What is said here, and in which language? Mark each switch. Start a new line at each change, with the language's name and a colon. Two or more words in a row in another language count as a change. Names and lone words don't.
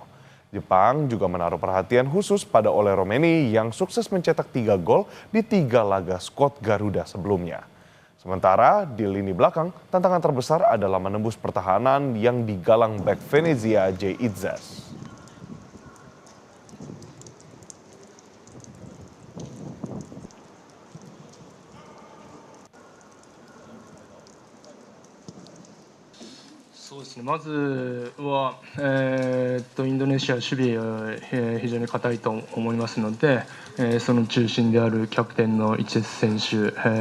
Indonesian: Jepang juga menaruh perhatian khusus pada Ole Romeni yang sukses mencetak 3 gol di 3 laga skuad Garuda sebelumnya. Sementara di lini belakang, tantangan terbesar adalah menembus pertahanan yang digalang bek Venezia J. Itzas.
Japanese: まずは、インドネシア守備は、非常に堅いと思いますので、その中心であるキャプテンのイチェス選手、